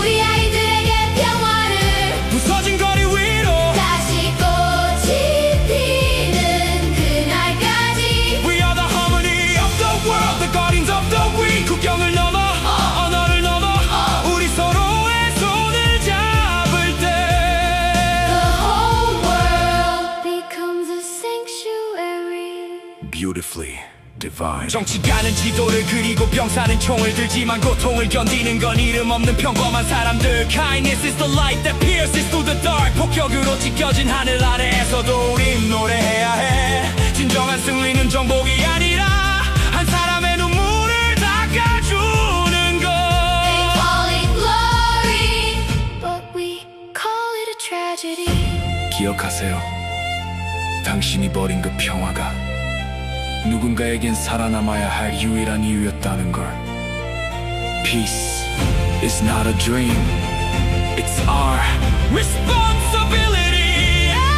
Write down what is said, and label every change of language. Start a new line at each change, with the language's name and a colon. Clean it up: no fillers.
Korean: 우리 아이들에게 평화를 부서진 거리 위로 다시 꽃이 피는 그날까지.
English: We are the harmony of the world, the guardians of the weak.
Korean: 국경을 넘어 언어를 넘어 우리 서로의 손을 잡을 때
English: The whole world becomes a sanctuary. Beautifully divine.
Korean: 정치가는 지도를 그리고 병사는 총을 들지만 고통을 견디는 건 이름 없는 평범한 사람들.
English: Kindness is the light that pierces through the dark.
Korean: 폭격으로 찢겨진 하늘 아래에서도 우린 노래해야 해. 진정한 승리는 정복이 아니라 한 사람의 눈물을 닦아주는 것.
English: They call it glory, but we call it a tragedy.
Korean: 기억하세요. 당신이 버린 그 평화가 누군가에겐 살아남아야 할 유일한 이유였다는 걸.
English: Peace is not a dream. It's our responsibility.